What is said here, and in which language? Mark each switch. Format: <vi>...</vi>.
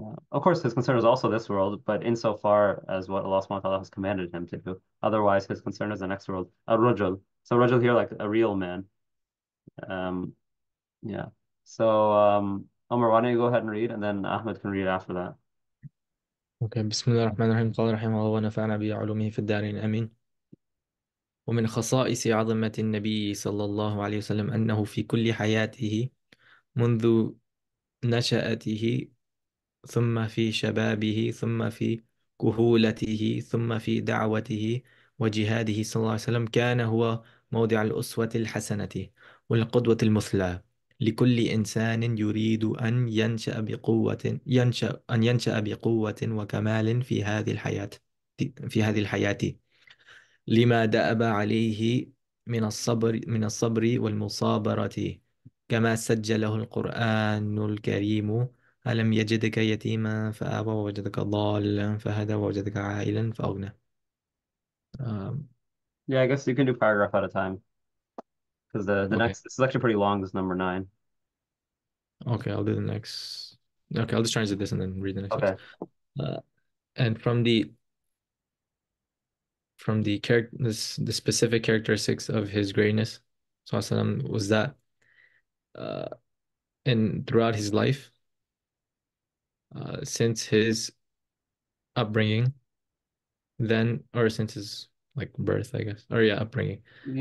<en>Of course, his concern is also this world, but insofar as what Allah subhanahu wa ta'ala has commanded him to do. Otherwise, his concern is the next world. Ar-Rajul. So Rajul here, like a real man. Um, yeah. So, Omar, why don't you go ahead and read, and then Ahmed can read after that.</en> <ar>اوكي، بسم الله الرحمن الرحيم. قال رحمه الله ونفعنا بعلومه في الدارين امين. ومن خصائص عظمة النبي صلى الله عليه وسلم أنه في كل حياته منذ نشأته، ثم في شبابه، ثم في كهولته، ثم في دعوته وجهاده صلى الله عليه وسلم، كان هو موضع الأسوة الحسنة والقدوة المثلى لكل إنسان يريد أن ينشأ بقوة وكمال في هذه الحياة، لما دأب عليه من الصبر والمصابرة، كما سجله القرآن الكريم: ألم يجدك يتيما فآوى ووجدك ضالا فهدى ووجدك عائلا فأغنى. um,</ar> <en>Yeah, I guess you can do paragraph at a time because the okay. next this is actually pretty long. This number 9. Okay, I'll do the next. Okay, I'll just translate this and then read the next ones. Okay. Uh, and from the character, the specific characteristics of his greatness, sallallahu was that uh, in throughout his life, since his upbringing, then or since his like birth, I guess, or yeah, upbringing, then</en>